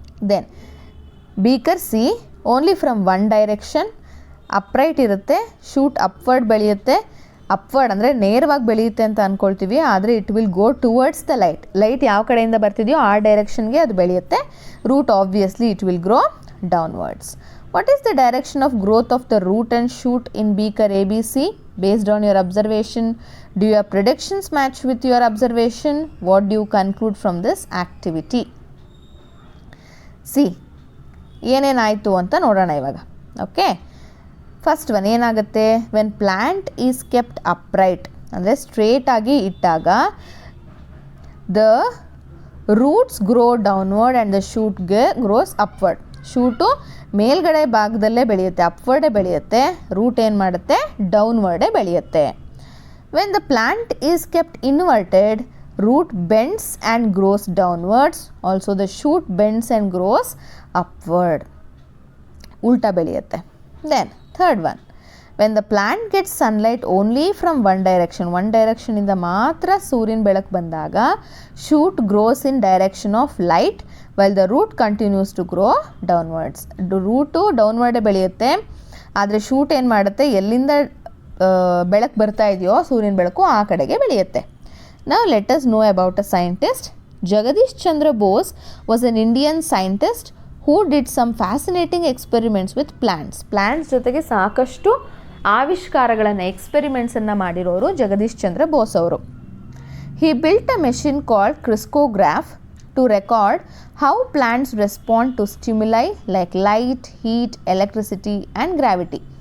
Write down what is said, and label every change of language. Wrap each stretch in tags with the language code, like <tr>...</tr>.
<en>Then beaker C only from one direction, upright ಇರುತ್ತೆ, shoot upward ಬೆಳೆಯುತ್ತೆ.</en> <kn>Upward ಅಂದರೆ ನೇರವಾಗಿ ಬೆಳೆಯುತ್ತೆ ಅಂತ ಅಂದ್ಕೊಳ್ತೀವಿ, ಆದರೆ</kn> <en>It will go towards the light.</en> <kn>Light ಯಾವ ಕಡೆಯಿಂದ ಬರ್ತಿದೆಯೋ ಆ ಡೈರೆಕ್ಷನ್ಗೆ ಅದು ಬೆಳೆಯುತ್ತೆ.</kn> <en>Root obviously it will grow downwards. What is the direction of growth of the root and shoot in beaker ABC? Based on your observation, do your predictions match with your observation? What do you conclude from this activity? See,</en> <kn>ಏನೇನಾಯಿತು ಅಂತ ನೋಡೋಣ ಇವಾಗ.</kn> <en>okay, first one ಏನಾಗುತ್ತೆ, when plant is kept upright</en> <kn>ಅಂದರೆ ಸ್ಟ್ರೇಟಾಗಿ ಇಟ್ಟಾಗ</kn> <en>The roots grow downward and the ಶೂಟ್ಗೆ grows upward.</en> <kn>Shoot ಮೇಲ್ಗಡೆ ಭಾಗದಲ್ಲೇ ಬೆಳೆಯುತ್ತೆ, ಅಪ್ವರ್ಡೇ ಬೆಳೆಯುತ್ತೆ. Root ಏನು ಮಾಡುತ್ತೆ, ಡೌನ್ವರ್ಡೇ ಬೆಳೆಯುತ್ತೆ.</kn> <en>When the plant is kept inverted, root bends and grows downwards. Also the shoot bends and grows upward.</en> <kn>ಉಲ್ಟಾ ಬೆಳೆಯುತ್ತೆ.</kn> <en>Then third one, when the plant gets sunlight only from one direction</en> <kn>ಇಂದ ಮಾತ್ರ ಸೂರ್ಯನ ಬೆಳಕು ಬಂದಾಗ</kn> <en>shoot grows in direction of light while the root continues to grow downwards.</en> <kn>Route ಡೌನ್ವರ್ಡೇ ಬೆಳೆಯುತ್ತೆ, ಆದರೆ shoot ಏನು ಮಾಡುತ್ತೆ, ಎಲ್ಲಿಂದ ಬೆಳಕು ಬರ್ತಾ ಇದೆಯೋ ಸೂರ್ಯನ ಬೆಳಕು ಆ ಕಡೆಗೆ ಬೆಳೆಯುತ್ತೆ.</kn> <en>Now let us know about a scientist. Jagadish Chandra Bose was an Indian scientist who did some fascinating experiments with plants.</en> <kn>Plants ಜೊತೆಗೆ ಸಾಕಷ್ಟು ಆವಿಷ್ಕಾರಗಳನ್ನು ಎಕ್ಸ್ಪೆರಿಮೆಂಟ್ಸನ್ನು ಮಾಡಿರೋರು ಜಗದೀಶ್ ಚಂದ್ರ ಬೋಸ್ ಅವರು.</kn> <en>He built a machine called crystallograph to record how plants respond to stimuli like light, heat, electricity and gravity.</en>